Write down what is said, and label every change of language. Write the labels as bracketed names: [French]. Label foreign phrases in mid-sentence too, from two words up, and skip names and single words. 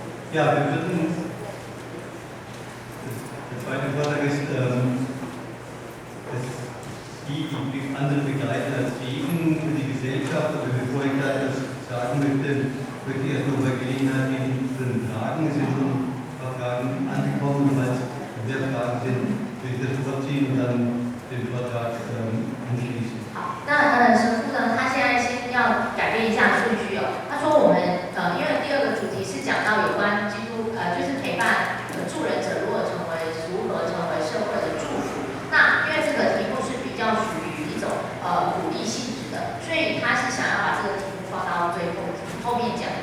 [German] Ja, wir würden, der zweite Vortrag ist, dass die andere begleiten als Segen für die Gesellschaft. Aber bevor ich da etwas sagen möchte, möchte ich erst noch mal Gelegenheit geben zu den Fragen. Es sind schon ein paar Fragen angekommen, falls mehr Fragen sind, will ich das vorziehen und dann den Vortrag anschließen. [Chinese] 好，那神父呢，他现在先要改变一下顺序哦。他说我们因为第二个主题是讲到有关基督就是陪伴助人者如何成为社会的祝福。那因为这个题目是比较属于一种鼓励性质的，所以他是想要把这个题目放到最后面讲。